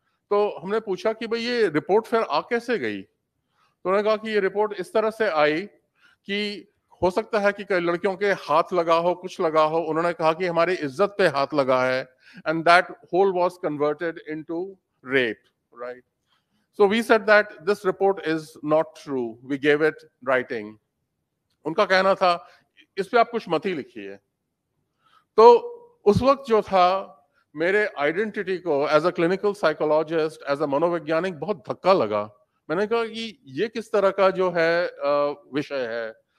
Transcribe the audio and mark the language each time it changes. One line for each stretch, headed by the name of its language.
Hindi: तो हमने पूछा कि भाई ये रिपोर्ट फिर आ कैसे गई? तो उन्होंने कहा कि ये रिपोर्ट इस तरह से आई कि हो सकता है कि कई लड़कियों के हाथ लगा हो, कुछ लगा हो। उन्होंने कहा कि हमारी इज्जत पे हाथ लगा है,
English: and that whole was converted into rape, right? So we said that this report is not true, we gave it writing.
Hindi: उनका कहना था इस पे आप कुछ मत ही लिखिए। तो उस वक्त जो था, मेरे आइडेंटिटी को as a clinical psychologist, as a मनोवैज्ञानिक बहुत धक्का लगा। मैंने कहा कि ये किस तरह का जो है विषय है।